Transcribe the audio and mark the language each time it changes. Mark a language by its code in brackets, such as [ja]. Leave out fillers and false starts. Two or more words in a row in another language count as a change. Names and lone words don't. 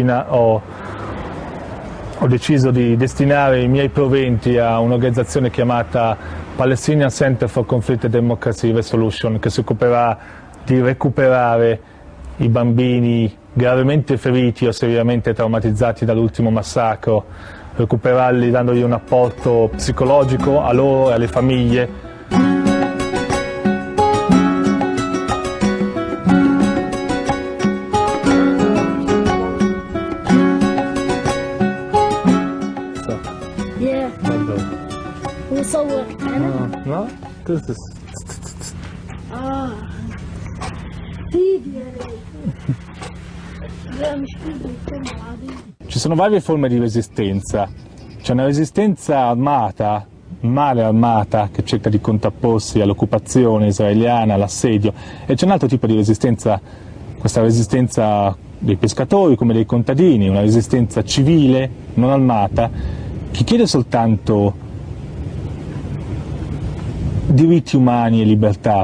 [it] Ho deciso di destinare i miei proventi a un'organizzazione chiamata Palestinian Center for Conflict and Democracy Resolution, che si occuperà di recuperare i bambini gravemente feriti o seriamente traumatizzati dall'ultimo massacro, recuperarli dandogli un apporto psicologico a loro e alle famiglie. [ar] نصور أنا؟ [it] No? [ar] فيديو لا مش فيديو كاميرا عادية. [it] Ci sono varie forme di resistenza. C'è una resistenza armata, male armata, che cerca di contrapporsi all'occupazione israeliana, all'assedio, e c'è un altro tipo di resistenza, questa resistenza dei pescatori come dei contadini, una resistenza civile, non armata, che chiede soltanto diritti umani e libertà.